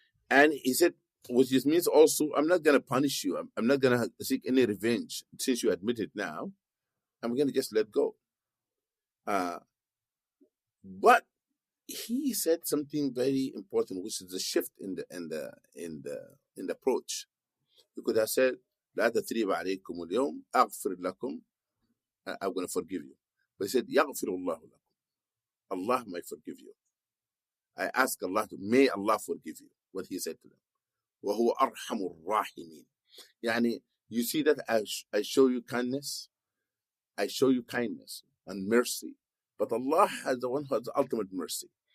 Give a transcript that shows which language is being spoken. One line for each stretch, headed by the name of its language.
English: And he said, which means also, I'm not going to punish you. I'm not going to seek any revenge. Since you admit it now, I'm going to just let go. But he said something very important, which is the shift in the approach. He could have said,
Arabic: لا تثريب عليكم اليوم أغفر لكم.
English: I'm going to forgive you. But he said,
Arabic: يغفر الله لكم.
English: Allah might forgive you. I ask Allah may Allah forgive you. What he said to them.
Arabic: وهو أرحم الراحمين.
English: يعني, you see that I show you kindness, and mercy, but Allah has the one who has the ultimate mercy.